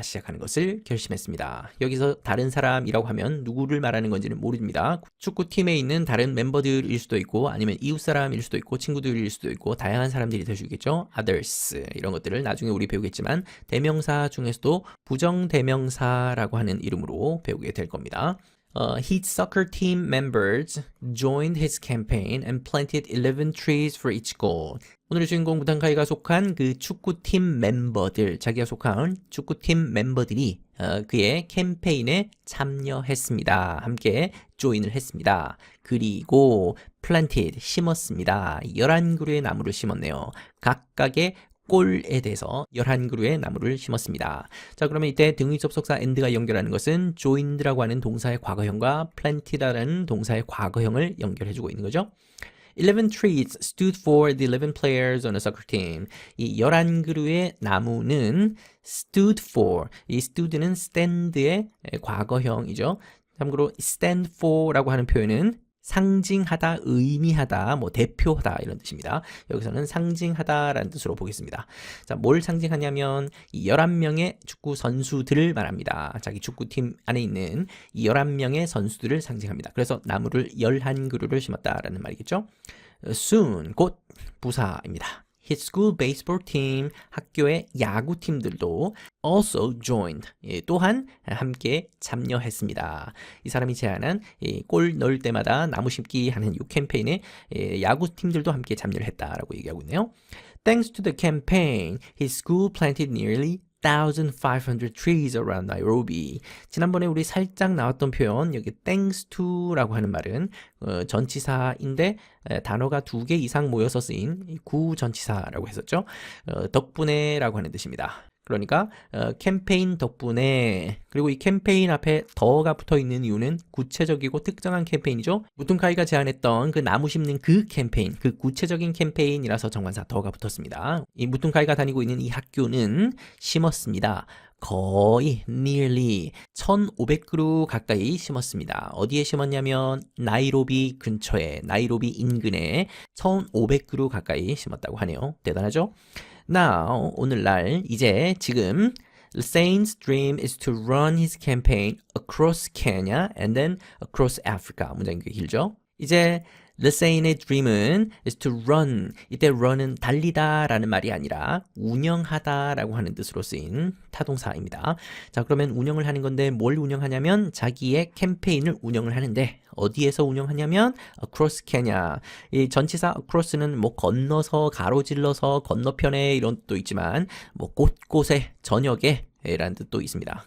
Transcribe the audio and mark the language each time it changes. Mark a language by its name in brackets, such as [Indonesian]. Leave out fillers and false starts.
[Korean] 시작하는 것을 결심했습니다. 여기서 다른 사람이라고 하면 누구를 말하는 건지는 모릅니다. 축구팀에 있는 다른 멤버들일 수도 있고, 아니면 이웃 사람일 수도 있고, 친구들일 수도 있고, 다양한 사람들이 될 수 있겠죠. Others 이런 것들을 나중에 우리 배우겠지만, 대명사 중에서도 부정대명사라고 하는 이름으로 배우게 될 겁니다. [English] His soccer team members joined his campaign and planted 11 trees for each goal. [Korean] 오늘의 주인공 무당카이가 속한 그 축구팀 멤버들, 자기가 속한 축구팀 멤버들이 그의 캠페인에 참여했습니다. 함께 조인을 했습니다. 그리고 planted, 심었습니다. 11그루의 나무를 심었네요. 각각의 골에 대해서 11그루의 나무를 심었습니다. 자, 그러면 이때 등위 접속사 and가 연결하는 것은 joined라고 하는 동사의 과거형과 planted라는 동사의 과거형을 연결해주고 있는 거죠. [English] 11 trees stood for the 11 players on a soccer team. [Korean] 이 11그루의 나무는 stood for, 이 stood는 stand의 과거형이죠. 참고로 stand for라고 하는 표현은 상징하다, 의미하다, 뭐 대표하다 이런 뜻입니다. 여기서는 상징하다라는 뜻으로 보겠습니다. 자, 뭘 상징하냐면 이 11명의 축구 선수들을 말합니다. 자기 축구팀 안에 있는 이 11명의 선수들을 상징합니다. 그래서 나무를 11그루를 심었다라는 말이겠죠. soon, 곧 부사입니다. [English] His school baseball team, [Korean] 학교의 야구팀들도 [English] also joined, [Korean] 또한 함께 참여했습니다. 이 사람이 제안한 골 넣을 때마다 나무 심기 하는 이 캠페인에 야구팀들도 함께 참여를 했다라고 얘기하고 있네요. [English] Thanks to the campaign, his school planted nearly 1,500 trees around Nairobi. [Korean] 지난번에 우리 살짝 나왔던 표현, 여기 thanks to라고 하는 말은 전치사인데 단어가 2개 이상 모여서 쓰인 구전치사라고 했었죠. 덕분에라고 하는 뜻입니다. 그러니까 캠페인 덕분에, 그리고 이 캠페인 앞에 더가 붙어 있는 이유는 구체적이고 특정한 캠페인이죠. 무튼카이가 제안했던 그 나무 심는 그 캠페인, 그 구체적인 캠페인이라서 정관사 더가 붙었습니다. 이 무튼카이가 다니고 있는 이 학교는 심었습니다. 거의 nearly 1,500그루 가까이 심었습니다. 어디에 심었냐면 나이로비 근처에, 나이로비 인근에 1,500그루 가까이 심었다고 하네요. 대단하죠? [English] Now, [Korean] 오늘날, 이제, 지금 [English] Lassaine's dream is to run his campaign across Kenya and then across Africa. [Korean] 문장이 꽤 길죠? 이제 Lassaine의 dream은 is to run. 이때 run은 달리다 라는 말이 아니라 운영하다 라고 하는 뜻으로 쓰인 타동사입니다. 자, 그러면 운영을 하는 건데 뭘 운영하냐면 자기의 캠페인을 운영을 하는데 어디에서 운영하냐면 across Kenya. 이 전치사 across는 뭐 건너서, 가로질러서, 건너편에 이런 뜻도 있지만 뭐 곳곳에, 저녁에 라는 뜻도 있습니다.